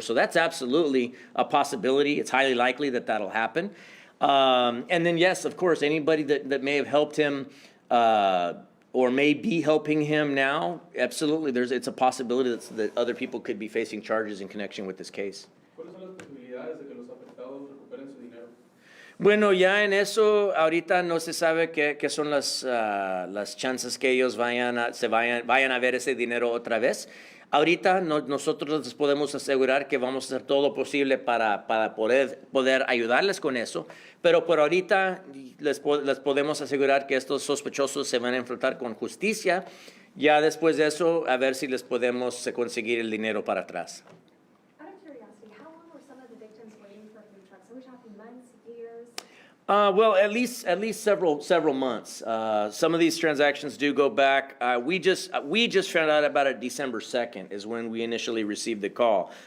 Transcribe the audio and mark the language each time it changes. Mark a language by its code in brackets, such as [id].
[en] So that's absolutely a possibility. It's highly likely that that'll happen. And then, yes, of course, anybody that may have helped him or may be helping him now, absolutely, it's a possibility that other people could be facing charges in connection with this case. [es] ¿Cuáles son las posibilidades de que los afectados recuperen su dinero? Bueno, ya en eso ahorita no se sabe qué son las chances que ellos vayan a ver ese dinero otra vez. Ahorita nosotros les podemos asegurar que vamos a hacer todo lo posible para poder ayudarles con eso, pero por ahorita les podemos asegurar que estos sospechosos se van a enfrentar con justicia. Ya después de eso, a ver si les podemos conseguir el dinero para atrás. [en] Out of curiosity, how long were some of the victims waiting for food trucks? Are we talking months, years? Well, at least several months. Some of these transactions do go back. We just found out about it December 2nd is when we initially received the call.